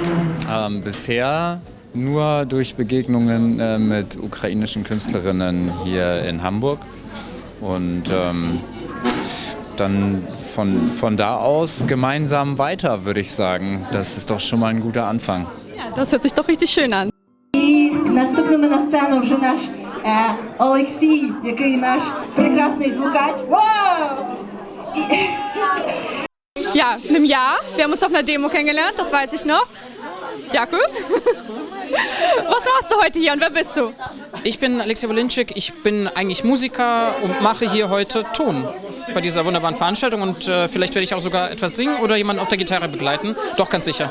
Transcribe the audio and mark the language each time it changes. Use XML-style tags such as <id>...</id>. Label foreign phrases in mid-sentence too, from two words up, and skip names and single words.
<de>Bisher nur durch Begegnungen mit ukrainischen Künstlerinnen hier in Hamburg. Und dann von da aus gemeinsam weiter, würde ich sagen. Das ist doch schon mal ein guter Anfang. Ja, das hört sich doch richtig schön an.</de> <uk>І наступними на сцену вже наш Олексій, який наш прекрасний звукач. Вау!</uk> <de>Ja, in einem Jahr. Wir haben uns auf einer Demo kennengelernt, das weiß ich noch. Danke. Was machst du heute hier und wer bist du? Ich bin Alexej Wolinczyk, ich bin eigentlich Musiker und mache hier heute Ton bei dieser wunderbaren Veranstaltung und vielleicht werde ich auch sogar etwas singen oder jemanden auf der Gitarre begleiten, doch ganz sicher.</de>